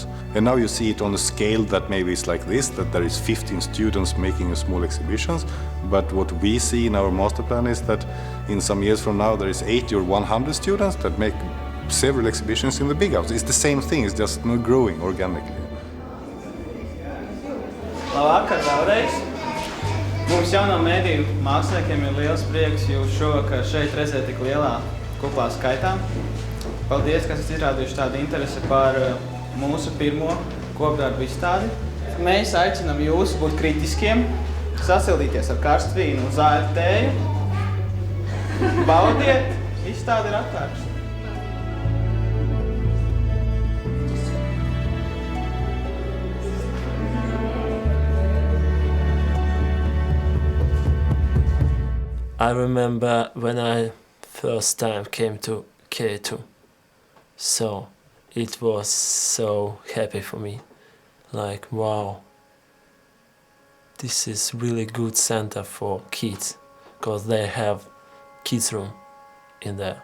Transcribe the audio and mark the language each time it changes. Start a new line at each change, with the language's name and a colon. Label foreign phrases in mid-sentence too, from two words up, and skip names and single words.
English: And now you see it on a scale that maybe is like this, that there is 15 students making a small exhibitions. But what we see in our master plan is that in some years from now there is 80 or 100 students that make several exhibitions in the big house. It's the same thing, it's just growing organically.
Latvian: Labvakar vēlreiz. Mums jauno mediju māksliniekiem ir liels prieks jūs šovakar šeit redzēt tik lielā kuplā skaitā. Paldies, ka esat izrādījuši tādu interesi par mūsu pirmo kopdarbu izstādi. Mēs aicinām jūs būt kritiskiem, sasildīties ar karstu vīnu un zāļu tēju. Baudiet, izstāde ir atvērta.
English: I remember when I first time came to K2, so it was so happy for me, like wow, this is really good center for kids, because they have kids room in there.